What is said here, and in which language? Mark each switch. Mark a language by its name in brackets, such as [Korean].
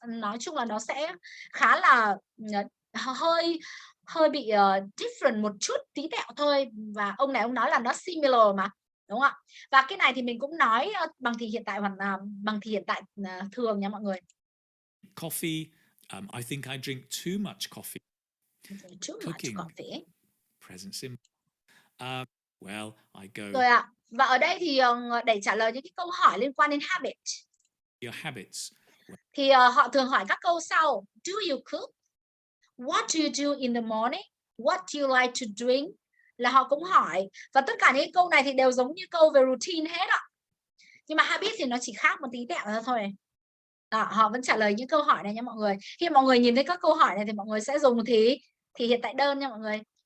[Vietnamese] Nói chung là nó sẽ khá là hơi bị different một chút, tí tẹo thôi. Và ông này ông nói là nó similar mà, đúng không ạ? Và cái này thì mình cũng nói bằng thì hiện tại hoặc là bằng thì hiện tại thường nha mọi người. [English] Coffee, I think I drink too much coffee. Too much coffee. Present simple. Well, I go. [Vietnamese] Rồi ạ. Và ở đây thì để trả lời những cái câu hỏi liên quan đến habit. [English] Your habits. [Vietnamese] Thì họ thường hỏi các câu sau: [English] Do you cook? What do you do in the morning? What do you like to drink? [Vietnamese] Là họ cũng hỏi. Và tất cả những câu này thì đều giống như câu về routine hết ạ. Nhưng mà habit thì nó chỉ khác một tí tẹo ra thôi. Đó, họ vẫn trả lời những câu hỏi này nha mọi người. Khi mọi người nhìn thấy các câu hỏi này thì mọi người sẽ dùng thì hiện tại đơn nha mọi người.